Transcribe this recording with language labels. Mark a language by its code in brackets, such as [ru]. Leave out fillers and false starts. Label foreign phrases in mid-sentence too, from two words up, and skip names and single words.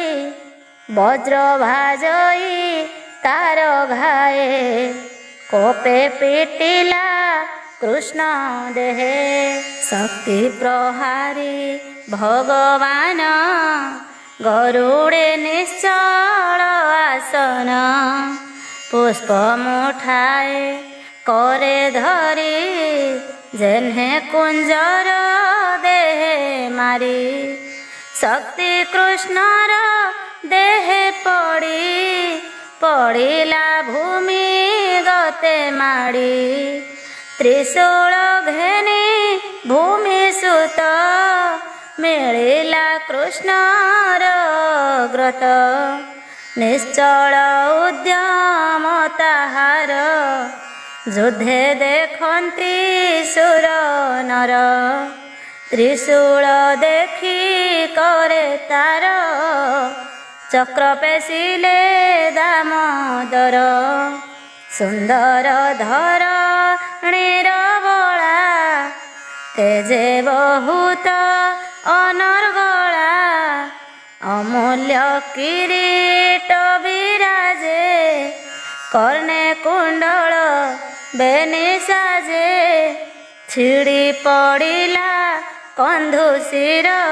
[or] ବଜ୍ର ଭାଜଇ ତାର ଘାଏ କୋପେ ପିଟିଲା କୃଷ୍ଣ ଦେହେ। ଶକ୍ତି ପ୍ରହାରୀ ଭଗବାନ ଗରୁଡ଼େ ନିଶ୍ଚଳ ଆସନ। ପୁଷ୍ପ ମୁଠାଏ କରେ ଧରି ଯେଣ୍ହେ କୁଞ୍ଜର ଦେହେ ମାରି। ଶକ୍ତି କୃଷ୍ଣର ଦେହେ ପଡ଼ିଲା ଭୂମି ଗତେ ମାଡ଼ି। ତ୍ରିଶୂଳ ଘେନି ଭୂମି ସୁତ ମିଳିଲା କୃଷ୍ଣର ଗ୍ରତ। ନିଶ୍ଚଳ ଉଦ୍ୟମ ତାହାର ଯୁଦ୍ଧେ ଦେଖନ୍ତି ସୁର ନର। ତ୍ରିଶୂଳ ଦେଖି କରେ ତାର ଚକ୍ର ପେଶିଲେ ଦାମୋଦର, ସୁନ୍ଦର ଧରଣୀର ବଳା, ତେଜେ ବହୁତ ଅନର୍ଗଳା, ଅମୂଲ୍ୟ କିରୀଟ ବିରାଜେ, କର୍ଣ୍ଣେ କୁଣ୍ଡଳ ବେନି ସାଜେ, ଛିଡ଼ି ପଡ଼ିଲା କନ୍ଧୁଶିର,